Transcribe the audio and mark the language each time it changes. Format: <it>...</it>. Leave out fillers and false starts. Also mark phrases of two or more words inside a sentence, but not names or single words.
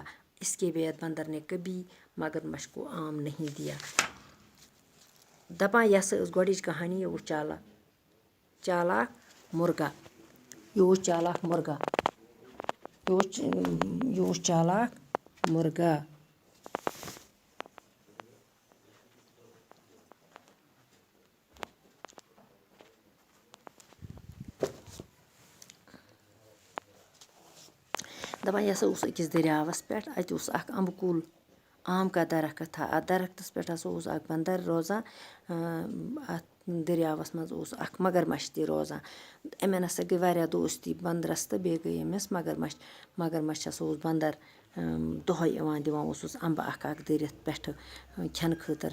<hi>इसके बाद बंदर ने कभी मगरमच्छ को आम नहीं दिया।</hi> <ks>दपा यह गोडिच कहानी वो चालाक मुर्गा।</ks> <hi>ये चालाक मुर्गा।</hi> <ks>दपा यह अकिस दरियावस पे अत अम्ब कुल,</ks> <hi>आम का दरख्त था।</hi> <ks>अत दरख्तस पे बंदर रोजान। अत दरियावस मज मगरमच्छ ति रोजान। अमेन हसा गई वारिया दोस्ती बंदरस तो बे गई अमिस मगरमच्छस बंदर दोहे यवान दिवान अम्ब अख दरित पे खेन खतर।</ks>